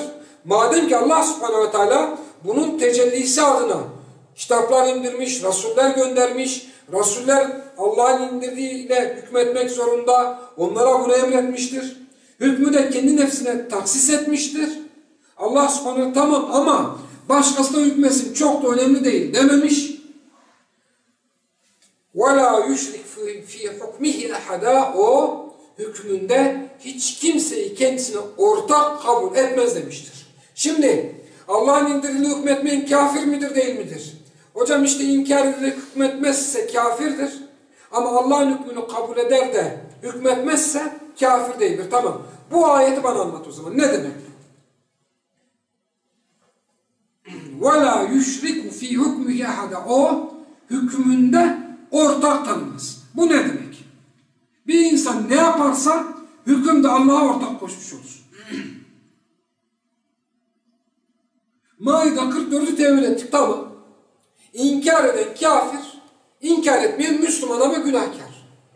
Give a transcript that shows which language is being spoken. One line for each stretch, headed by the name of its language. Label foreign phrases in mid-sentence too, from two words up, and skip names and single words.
Turkish: Madem ki Allah subhanehu ve teala bunun tecellisi adına kitaplar indirmiş, rasuller göndermiş, rasuller Allah'ın indirdiğiyle hükmetmek zorunda, onlara bunu emretmiştir. Hükmü de kendi nefsine taksis etmiştir. Allah subhanahu tamam ama başkası da hükmetsin, çok da önemli değil dememiş.
Arabic: وَلَا يُشْرِكْ ف۪ي حُكْمِهِ اَحَدًا
Turkish: O hükmünde hiç kimseyi kendisine ortak kabul etmez demiştir. Şimdi Allah'ın indirdiğiyle hükmetmeyen kafir midir değil midir? Hocam işte inkar ederek hükmetmezse kafirdir. Ama Allah'ın hükmünü kabul eder de hükmetmezse kafir değildir. Tamam. Bu ayeti bana anlat o zaman. Ne demek?
Arabic: وَلَا يُشْرِكُ ف۪ي حُكْمِهِ اَحَدًا
Turkish: O hükmünde ortak tanımaz. Bu ne demek? Bir insan ne yaparsa hükümde Allah'a ortak koşmuş olur. Maide 44'ü tevil ettik. Tamam. İnkar eden kafir, inkar etmeyen Müslüman ama günahkar.